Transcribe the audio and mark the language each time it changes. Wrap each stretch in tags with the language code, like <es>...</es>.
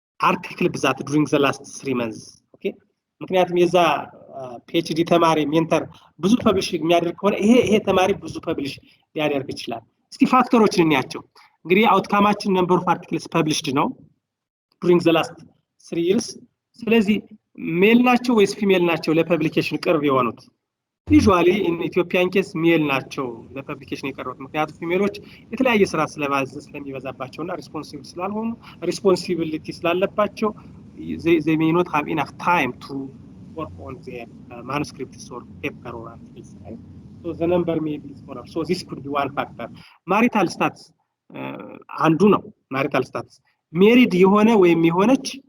<am>አርቲክል ብዛት</am> <en>during the last 3 months</en> <am>ኦኬ። ምክንያቱም የዛ ፒኤችዲ ተማሪ ሜንተር ብዙ ፐብሊሽ የሚያደርግ ከሆነ ይሄ ተማሪ ብዙ ፐብሊሽ ሊያደርግ ይችላል። እስኪ ፋክተሮችን እንያቸው። እንግዲህ አውትካማችን ነምበር ኦፍ አርቲክልስ ፐብሊሽድ ነው።</am> <en>during the last 3 years</en> <am>ስለዚህ ሜል ናቸው ወይስ ፊሜል ናቸው ለፐብሊኬሽን ቅርብ የሆኑት</am> <en>usually in Ethiopian case</en> <am>ሜል ናቸው ለፐብሊኬሽን የቀረቡት ምክንያቱም ፊሜሎች የተለያየ ስራ ስለሚበዛባቸውና ሪስፖንሲብል ስላልሆኑ ሪስፖንሲቢሊቲ ስላለባቸው</am> <en>they may not have enough time to work on their manuscripts or paper or articles right? So the number may be smaller so this could be one factor marital status</en> <am>አንዱ ነው</am> <en>marital status married</en> <am>የሆነ ወይም የሆነች</am>